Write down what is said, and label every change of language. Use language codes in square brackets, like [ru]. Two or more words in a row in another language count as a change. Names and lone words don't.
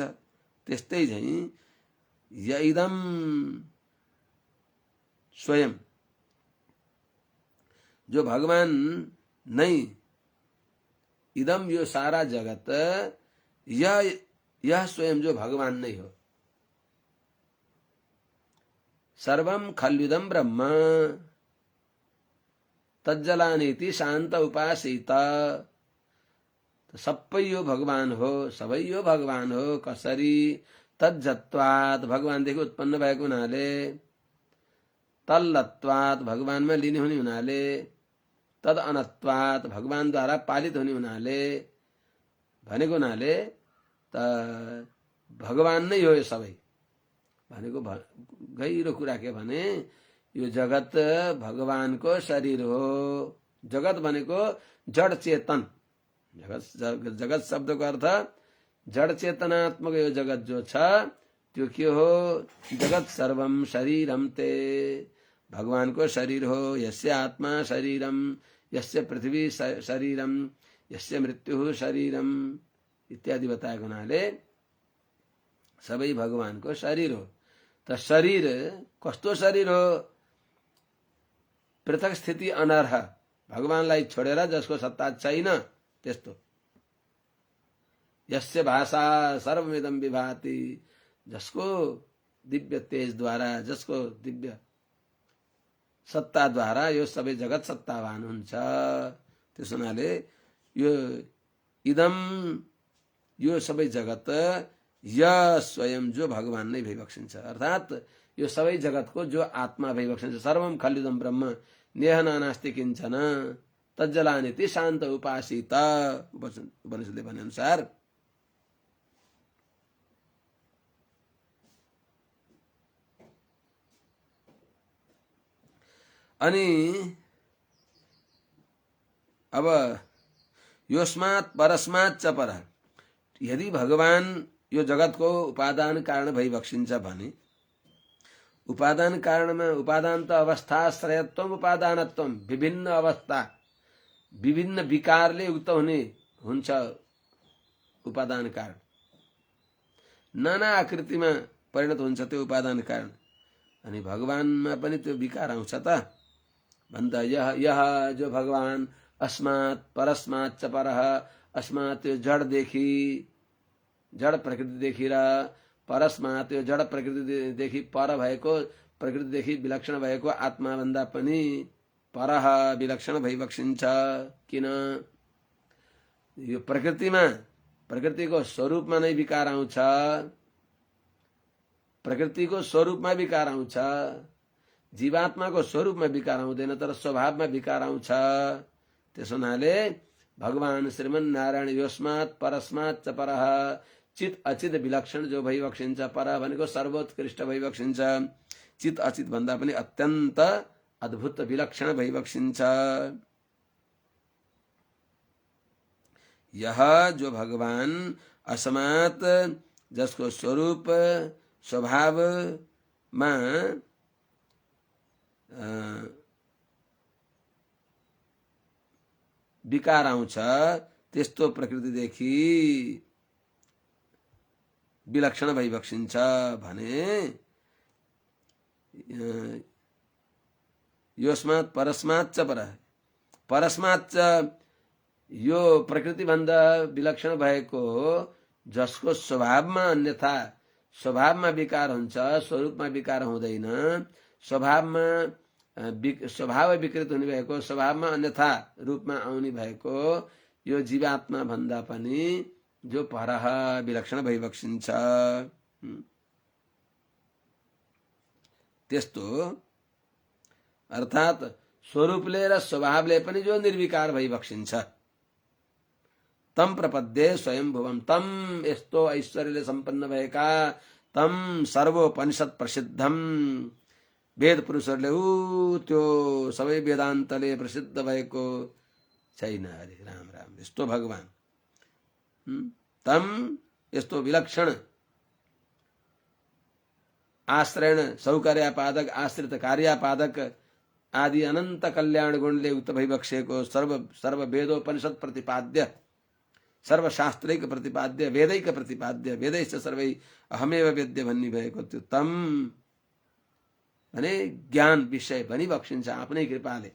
[ne] त्यस्तै झैं यइदम स्वयं, जो भगवान नै, इदम यो सारा जगत, यह स्वयं जो भगवान नै हो। [sa] सर्वं खल्विदं ब्रह्म तज्जलानीति शान्त उपासित। [ne] सबै यो भगवान हो, सबै यो भगवान हो। कसरी? तज्जत्वात्, भगवानदेखि उत्पन्न भएको हुनाले, तल्लत्वात्, भगवानमा लिने हुने हुनाले, तद अनत्वात्, भगवानद्वारा पालित हुने हुनाले, भनेको हुनाले त भगवान नै हो यो सबै भनेको गहिरो कुरा के भने यो जगत भगवानको शरीर हो। जगत भनेको जड चेतन, जगत शब्दको अर्थ जड चेतनात्मक यो जगत जो छ त्यो के हो? [sa] जगत सर्वम शरीरम ते, [ne] भगवानको शरीर हो। [sa] यस्य आत्मा शरीरम, यस्य पृथ्वी शरीरम, यस्य मृत्यु शरीरम, [ne] इत्यादि बताएको हुनाले सबै भगवानको शरीर हो। त शरीर कस्तो शरीर हो? [sa] पृथक स्थिति अनर्ह, [ne] भगवानलाई छोडेर जसको सत्ता छैन त्यस्तो। [sa] यस्य भाषा सर्वमिदं विभाति, [ne] जसको दिव्य तेजद्वारा, जसको दिव्य सत्ताद्वारा यो सबै जगत सत्तावान हुन्छ। त्यस हुनाले यो इदम, यो सबै जगत य स्वयं जो भगवान नै भइबक्सिन्छ, अर्थात् यो सबै जगतको जो आत्मा भइबक्सिन्छ। [sa] सर्वम खल्विदं ब्रह्म नेह नास्ति किञ्चन तज्जलानिति शान्त उपासित, [ne] उपनिषदले भने अनुसार अनि अब [sa] योस्मात् परस्मात् च पर, [ne] यदि भगवान यो जगतको उपादान कारण भइबक्सिन्छ भने, उपादान कारणमा उपादान त [sa] अवस्थाश्रयत्वम उपादानत्वम, [ne] विभिन्न अवस्था विभिन्न विकारले युक्त हुन्छ उपादान कारण, नाना आकृतिमा परिणत हुन्छ त्यो उपादान कारण। अनि भगवानमा पनि त्यो विकार आउँछ त भन्दा यह जो भगवान [sa] अस्मात् परस्मात् च परः, [ne] अस्मात् त्यो जडदेखि, जड प्रकृतिदेखि र परस्मात् त्यो जड प्रकृतिदेखि पर भएको, प्रकृतिदेखि विलक्षण भएको आत्मा भन्दा पनि परः विलक्षण भइबक्सिन्छ। किन? यो प्रकृतिमा, प्रकृतिको स्वरूपमा नै विकार आउँछ, प्रकृतिको स्वरूपमा विकार आउँछ, जीवात्माको स्वरूपमा विकार आउँदैन, तर स्वभावमा विकार आउँछ। त्यस हुनाले भगवान श्रीमन नारायण [sa] योस्मात् परस्मात् च परः, [ne] चित अचित विलक्षण जो भइबक्सिन्छ, पर भनेको सर्वोत्कृष्ट भइबक्सिन्छ, चित अचित भन्दा पनि अत्यन्त अद्भुत विलक्षण भइबक्सिन्छ। यह जो भगवान अस्मात्, जसको स्वरूप स्वभावमा विकार आउँछ, त्यस्तो प्रकृतिदेखि विलक्षण भइबक्सिन्छ भने [sa] योस्मात् परस्मात् च परः, परस्मात् च [ne] यो प्रकृति भन्दा विलक्षण भएको जसको स्वभावमा अन्यथा, स्वभावमा विकार हुन्छ, स्वरूपमा विकार हुँदैन, स्वभावमा स्वभाव विकृत हुने भएको, स्वभावमा अन्यथा रूपमा आउने भएको यो जीवात्मा भन्दा पनि जो परः विलक्षण भइबक्सिन्छ। त्यस्तो अर्थात् स्वरूपले र स्वभावले पनि जो निर्विकार भइबक्सिन्छ, [sa] तम प्रपद्ये स्वयंभुवम, [ne] तम यस्तो ऐश्वर्यले सम्पन्न भएका, [sa] तम सर्वोपनिषद प्रसिद्धम, [ne] वेद पुरुषहरूले त्यो सबै वेदान्तले प्रसिद्ध भएको छैन, अरे राम राम, यस्तो भगवान, तम यस्तो विलक्षण, [sa] आश्रयण सौकर्यापादक, आश्रित कार्यापादक [ne] आदि अनन्त कल्याण गुणले युक्त भइबक्सेको, [sa] सर्व वेदोपनिषद प्रतिपाद्य, सर्वशास्त्रैक प्रतिपाद्य, वेदैक प्रतिपाद्य, वेदैश्च सर्वै अहमेव वेद्य [ne] भन्ने भएको त्यो तम भने ज्ञान विषय भनिबक्सिन्छ आफ्नै कृपाले।